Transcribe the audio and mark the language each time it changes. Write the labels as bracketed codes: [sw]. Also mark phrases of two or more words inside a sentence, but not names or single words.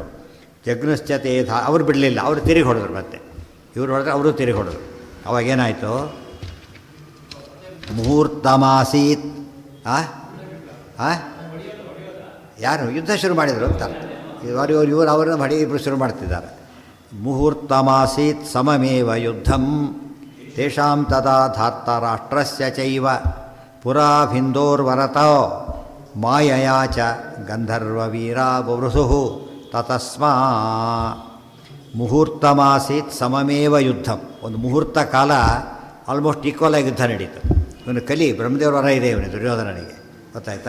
[sa] ಜಘ್ನುಶ್ಚ ತೇ [kn] ಅವ್ರು ಬಿಡಲಿಲ್ಲ, ಅವರು ತಿರುಗಿ ಹೊಡೆದ್ರು. ಮತ್ತೆ ಇವ್ರು ಹೊಡೆದ್ರೆ ಅವರು ತಿರುಗಿ ಹೊಡೆದ್ರು. ಅವಾಗೇನಾಯಿತು? ಮುಹೂರ್ತಮಾಸೀತ್ ಯಾರು ಯುದ್ಧ ಶುರು ಮಾಡಿದರು ಅಂತ ಇವರು ಅವರನ್ನು ಬಡಿ ಇಬ್ಬರು ಶುರು ಮಾಡ್ತಿದ್ದಾರೆ. [sa] ಮುಹೂರ್ತಮಾಸೀತ್ ಸಮಮೇವ ಯುದ್ಧಂ ತೇಷಾಂ ತದಾ ಧಾರ್ತರಾಷ್ಟ್ರಸ್ಯ ಚೈವ ಪುರಾ ಭಿಂದೋರ್ವರತೋ ಮಾಯಯಾ ಚ ಗಂಧರ್ವವೀರಾ ಬವೃಸುಃ ತತಸ್ಮಾ ಮುಹೂರ್ತಮಾಸೀತ್ ಸಮಮೇವ ಯುದ್ಧಂ. [kn] ಒಂದು ಮುಹೂರ್ತ ಕಾಲ [en] almost equal [kn] ಆಗಿ ಯುದ್ಧ ನಡೀತು. ಇವನು ಕಲಿ ಬ್ರಹ್ಮದೇವ್ರ ವರ ಇದೆ ಇವನು ದುರ್ಯೋಧನನಿಗೆ, ಗೊತ್ತಾಯ್ತಾ?